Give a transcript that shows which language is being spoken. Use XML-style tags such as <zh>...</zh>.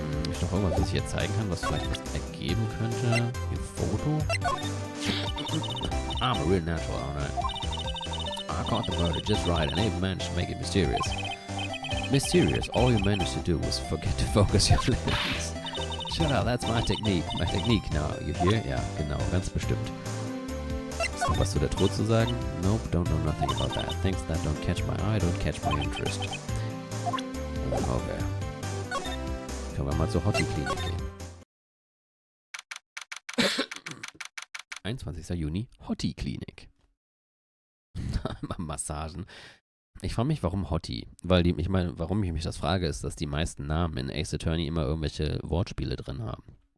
<de>Ist noch irgendwas, was ich hier zeigen kann, was vielleicht was ergeben könnte? Hier Foto?</de> <en>I'm a real natural, alright. I caught the murder just right and even managed to make it mysterious. Mysterious? All you managed to do was forget to focus your lens. Shut up, that's my technique. My technique, now, you hear?</en> <de>Ja, genau, ganz bestimmt. Ist noch was zu der Truhe zu sagen?</de> <en>Nope, don't know nothing about that. Things that don't catch my eye, don't catch my interest. Okay.</en> <de>Können wir mal zur Hottie-Klinik gehen. 21. Juni, Hottie-Klinik. Massagen. Ich frage mich, warum Hottie? Weil ich meine, warum ich mich das frage, ist, dass die meisten Namen in Ace Attorney immer irgendwelche Wortspiele drin haben.</de>